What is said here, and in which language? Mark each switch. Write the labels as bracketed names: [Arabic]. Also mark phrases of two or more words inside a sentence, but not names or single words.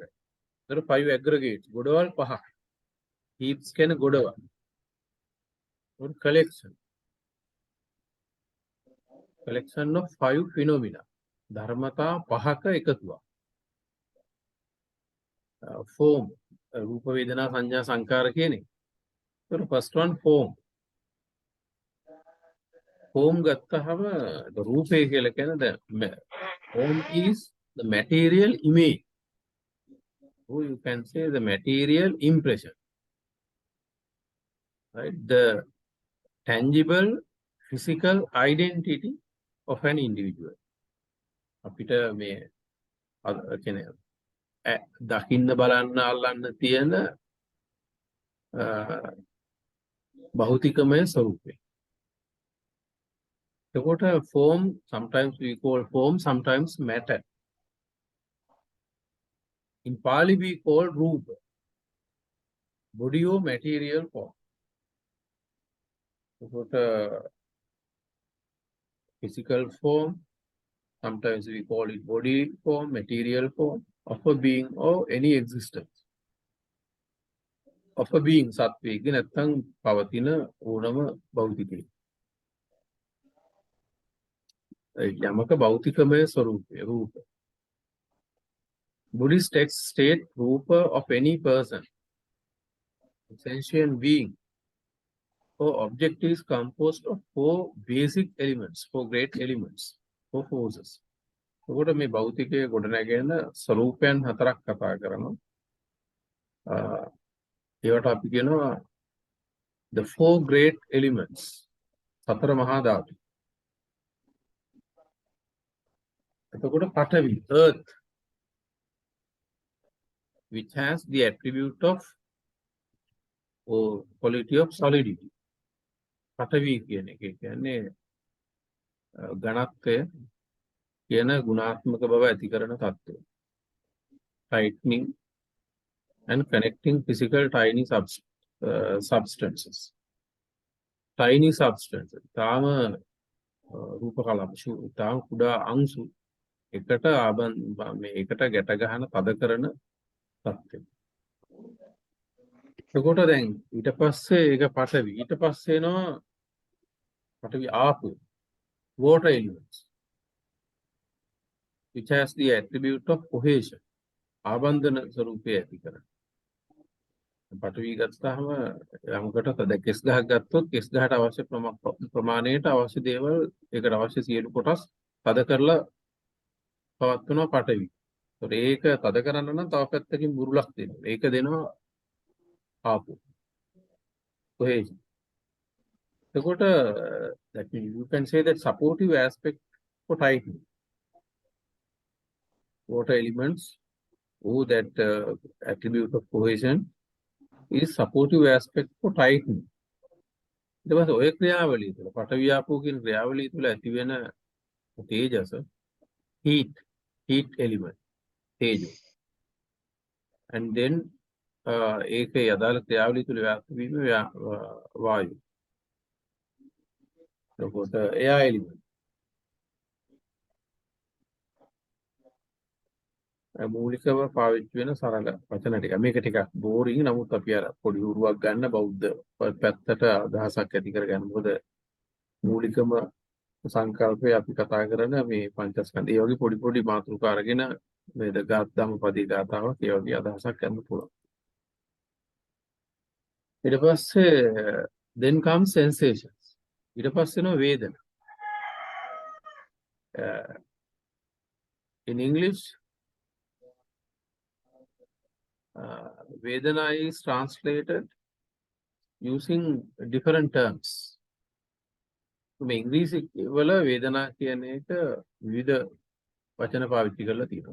[Sinhala] ඒතර 5 aggregates ගොඩවල් පහක්. heaps කියන්නේ ගොඩවල්. [English] or collection of 5 phenomena. [Sinhala] ධර්මතා පහක එකතුවක්. form රූප වේදනා සංඥා සංකාර කියන්නේ. [English] ඒතර first one form. form [Sinhala] ගත්තහම රූපය කියලා කියන්නේ [English] the form is the material image. Or you can say the material impression. Right? The tangible physical identity of an individual. [Sinhala] අපිට මේ කියන්නේ දකින්න බලන්න අල්ලන්න තියෙන භෞතිකමය ස්වરૂපය. [English] එතකොට form sometimes we call form, sometimes matter. In Pali we call rupa, body or material form. Eතකොට physical form, sometimes we call it body form, material form of a being or any existence. Of a being, [Sinhala] සත්වයක නැත්නම් පවතින ඕනම භෞතිකයක්. යමක භෞතිකමය ස්වરૂපය රූප. [English] Buddhist texts state rupa of any person, sentient being or object is composed of 4 basic elements, 4 great elements, 4 forces. [Sinhala] එතකොට මේ භෞතිකයේ ගොඩනැගෙන ස්වરૂපයන් හතරක් කතා කරනවා. ඒවට අපි කියනවා [English] the 4 great elements, [Sinhala] සතර මහා ධාතු. එතකොට පඨවි, [English] earth, which has the attribute of or quality of solidity. [Sinhala] පඨවි කියන එක කියන්නේ ඝනත්වය කියන ගුණාත්මක බව ඇති කරන තත්ත්වය. [English] tightening and connecting physical tiny substances. Tiny substances. [Sinhala] තාම රූප කලාප තාම කුඩා අංශු එකට මේකට ගැට ගහන පද කරන තත්ත්වය. එතකොට දැන් ඊට පස්සේ ඒක පඨවි. ඊට පස්සේ එනවා පඨවි ආපෝ [English] water elements which has the attribute of cohesion. [Sinhala] ආබන්ධන ස්වરૂපය ඇති කරන. පඨවි ගත්තාම යමකට දැන් කෙස් ගහක් ගත්තොත් කෙස් ගහට අවශ්‍ය ප්‍රමාණයට අවශ්‍ය දේවල් ඒකට අවශ්‍ය සියලු කොටස් පද කරලා පවත්වනවා පඨවි. ඒක තද කරන්න නම් තව පැත්තකින් බුරුලක් දෙනවා. ඒක දෙනවා ආපෝ. cohesion. [English] එතකොට that means you can say that supportive aspect for tightening. Water elements or that attribute of cohesion is supportive aspect for tightening. [Sinhala] ඊට පස්සේ ඔය ක්‍රියාවලිය තුළ පඨවි ආපෝ කියන ක්‍රියාවලිය තුළ ඇති වෙන තේජස [English] heat element [Sinhala] තේජෝ [English] and then [Sinhala] ඒකේ අදාළ ක්‍රියාවලිය තුළ ව්‍යාප්ත වීම වායු. එතකොට [English] air element [Sinhala] මූලිකව පාවිච්චි වෙන සරල වචන ටික. මේක ටිකක් බෝරින් නමුත් අපි අර පොඩි උරුවක් ගන්න බෞද්ධ පැත්තට අදහසක් ඇති කරගන්න. මොකද මූලිකම සංකල්පය අපි කතා කරන මේ පංචස්කන්ධය. ඒ වගේ පොඩි මාතෘකා අරගෙන මේ ධම්මපදී ගාථාවක් ඒ වගේ අදහසක් ගන්න පුළුවන්. ඊට පස්සේ [English] then comes sensations. [Sinhala] ඊට පස්සේ එනවා වේදනා. [English] In English Vedana is translated using different terms. [Sinhala] මේ ඉංග්‍රීසි වල වේදනා කියන එක විවිධ වචන පාවිච්චි කරලා තියෙනවා.